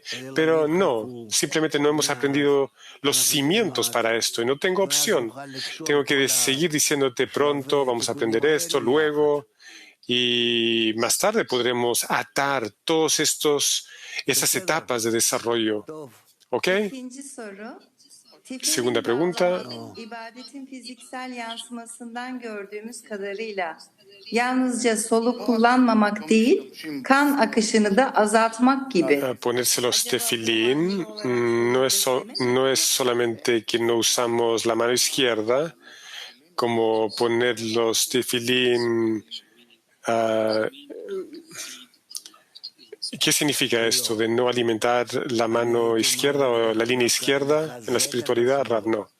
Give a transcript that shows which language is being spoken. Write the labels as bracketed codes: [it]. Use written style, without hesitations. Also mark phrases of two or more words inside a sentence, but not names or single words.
[es] Pero no, simplemente no hemos aprendido los cimientos para esto y no tengo opción. Tengo que seguir diciéndote pronto, vamos a aprender esto, luego, y más tarde podremos atar todas esas etapas de desarrollo. ¿Ok? Segunda pregunta. [tr] İbadetin fiziksel yansımasından gördüğümüz kadarıyla yalnızca solu kullanmamak değil, kan akışını da azaltmak gibi. [es] Ponerse los tefilín no es solamente que no usamos la mano izquierda, como poner los tefilín. ¿Qué significa esto de no alimentar la mano izquierda o la línea izquierda en la espiritualidad?